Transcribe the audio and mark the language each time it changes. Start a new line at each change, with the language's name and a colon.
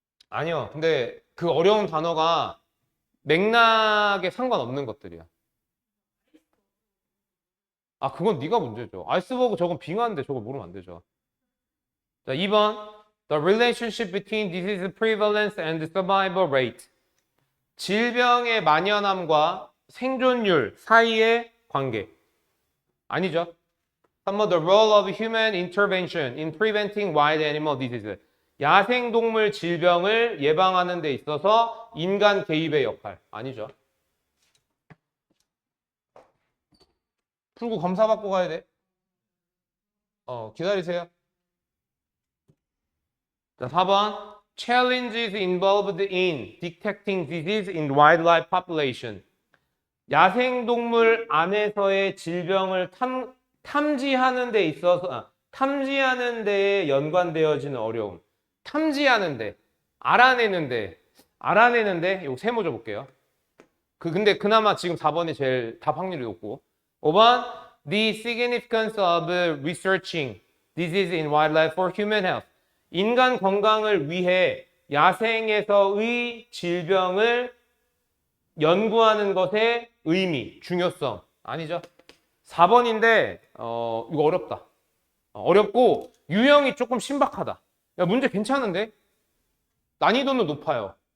Korean: 아니요. 근데 그 어려운 단어가 맥락에 상관없는 것들이야. 그건 네가 문제죠. 아이스버그 저건 빙하인데 저거 모르면 안 되죠. 자, 2번.
English: The relationship between disease prevalence and survival rate.
Korean: 질병의 만연함과 생존율 사이의 관계. 아니죠. 3번.
English: The role of human intervention in preventing wild animal disease.
Korean: 야생동물 질병을 예방하는 데 있어서 인간 개입의 역할. 아니죠. 풀고 검사 받고 가야 돼. 기다리세요. 자, 4번.
English: Challenges involved in detecting disease in wildlife population.
Korean: 야생동물 안에서의 질병을 탐지하는 데 있어서, 탐지하는 데에 연관되어지는 어려움. 탐지하는 데, 알아내는데, 이거 세모 줘볼게요. 근데 그나마 지금 4번이 제일 답 확률이 높고.
English: 5번, the significance of researching disease in wildlife for human health.
Korean: 인간 건강을 위해 야생에서의 질병을 연구하는 것의 의미, 중요성. 아니죠. 4번인데, 이거 어렵다. 어렵고, 유형이 조금 신박하다. 야, 문제 괜찮은데? 난이도는 높아요.